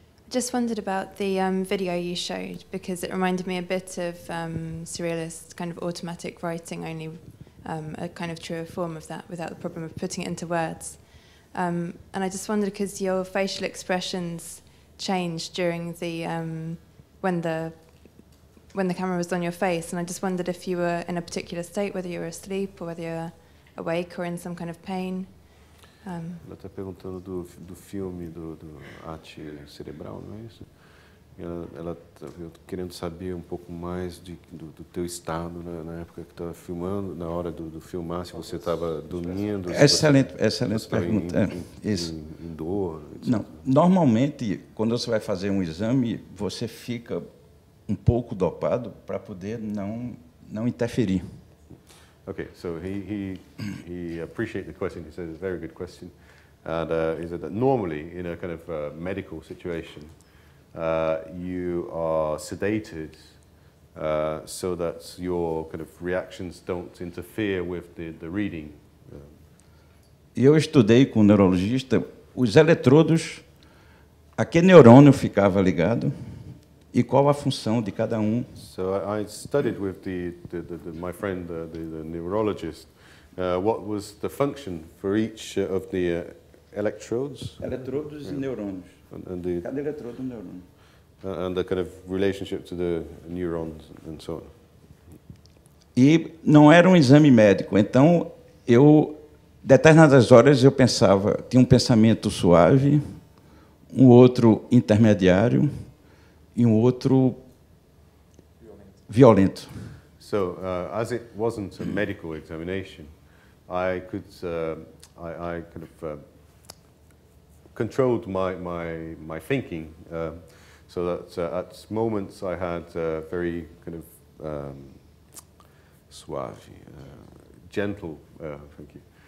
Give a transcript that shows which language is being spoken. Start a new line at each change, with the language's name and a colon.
English: Just wondered about the video you showed, because it reminded me a bit of surrealist kind of automatic writing, only a kind of truer form of that, without the problem of putting it into words. And I just wondered, because your facial expressions changed during the when the camera was on your face, and I just wondered if you were in a particular state, whether you were asleep or whether you were awake or in some kind of pain.
Portuguese: Ela está perguntando do filme do arte cerebral, não é isso? Ela está querendo saber um pouco mais do teu estado, né, na época que estava filmando, na hora do filmar, se você estava dormindo. Excelente pergunta. Em dor. Etc. Não, normalmente, quando você vai fazer um exame, você fica um pouco dopado para poder não interferir.
English: Okay, so he appreciates the question. He says it's a very good question, and he said that normally in a kind of medical situation, you are sedated so that your kind of reactions don't interfere with the reading.
Portuguese: E eu estudei com um neurologista os eletrodos, a que neurônio ficava ligado e qual a função de cada um.
English: So I studied with my friend, the neurologist, what was the function for each of the electrodes.
Portuguese: Eletrodos e neurônios. Cada eletrodo é um neurônio.
English: And the kind of relationship to the neurons and so on.
Portuguese: E não era um exame médico, então determinadas horas eu pensava, tinha um pensamento suave, um outro intermediário e um outro violento.
English: So, as it wasn't a medical examination, I could I kind of controlled my thinking, so that at moments I had very kind of suave, gentle, thank you,